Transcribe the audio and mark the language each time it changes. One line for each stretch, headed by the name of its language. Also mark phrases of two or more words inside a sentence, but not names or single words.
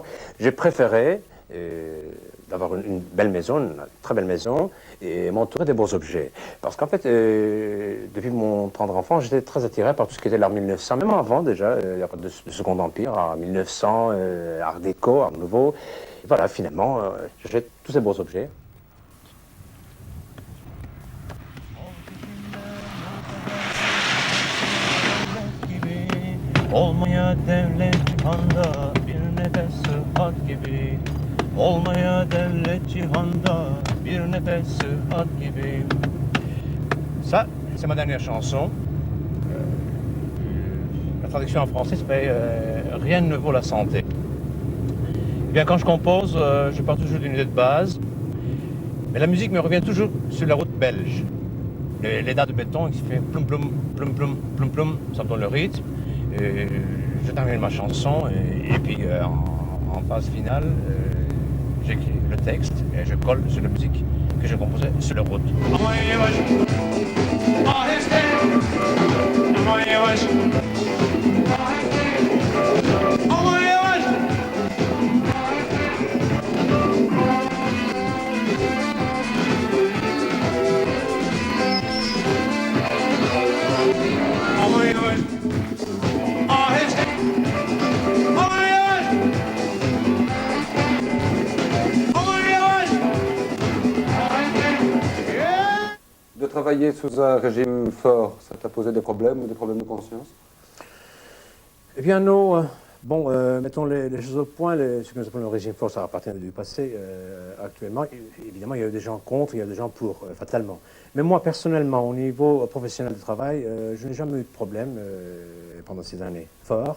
French: J'ai préféré d'avoir une belle maison, une très belle maison, et m'entourer des beaux objets. Parce qu'en fait, depuis mon tendre enfant, j'étais très attiré par tout ce qui était l'art 1900, même avant déjà, il n'y a pas de Second Empire, art 1900, art déco, art nouveau. Et voilà, finalement, j'achète tous ces beaux objets.
Turkish: Olmaya devlet cihanda bir nefes sıhhat gibi. Olmaya devlet cihanda bir nefes sıhhat gibi.
French: Ça, c'est ma dernière chanson. La traduction en français serait Rien ne vaut la santé. Eh bien, quand je compose, je pars toujours d'une idée de base. Mais la musique me revient toujours sur la route belge. Les dalles de béton qui fait ploum ploum, ploum ploum, ploum ploum, ça me donne le rythme. Et je termine ma chanson et puis en phase finale, j'écris le texte et je colle sur la musique que j'ai composée sur la route.
Turkish: Aman yavaş, aheste. Aman yavaş, aheste. Aman yavaş. Aman yavaş, aheste. Aman yavaş. Aman yavaş.
French: De travailler sous un régime fort, ça t'a posé des problèmes de conscience? Eh bien non, mettons les choses au point, ce que nous appelons le régime fort, ça appartient du passé actuellement. Évidemment, il y a eu des gens contre, il y a des gens pour, fatalement. Mais moi, personnellement, au niveau professionnel de travail, je n'ai jamais eu de problème pendant ces années forts.